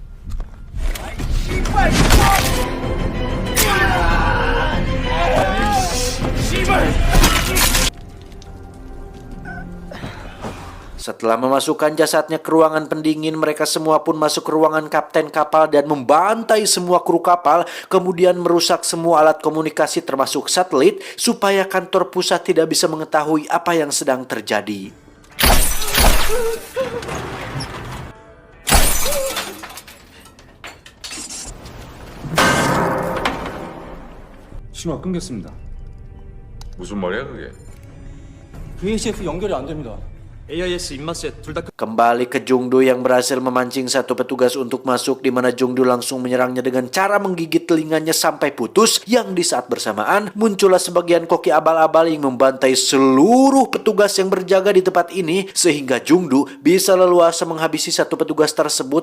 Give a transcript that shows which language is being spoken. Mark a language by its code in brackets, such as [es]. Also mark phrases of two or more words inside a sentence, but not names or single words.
[id] Setelah memasukkan jasadnya ke ruangan pendingin, mereka semua pun masuk ke ruangan kapten kapal dan membantai semua kru kapal, kemudian merusak semua alat komunikasi termasuk satelit, supaya kantor pusat tidak bisa mengetahui apa yang sedang terjadi. [ko] 신호가 끊겼습니다. 무슨 말이야 그게? VHF 연결이 안 됩니다. AIS 입맛에 둘 다 [id] Kembali ke Jungdu yang berhasil memancing satu petugas untuk masuk, di mana Jungdu langsung menyerangnya dengan cara menggigit telinganya sampai putus, yang di saat bersamaan muncullah sebagian koki abal-abal yang membantai seluruh petugas yang berjaga di tempat ini, sehingga Jungdu bisa leluasa menghabisi satu petugas tersebut.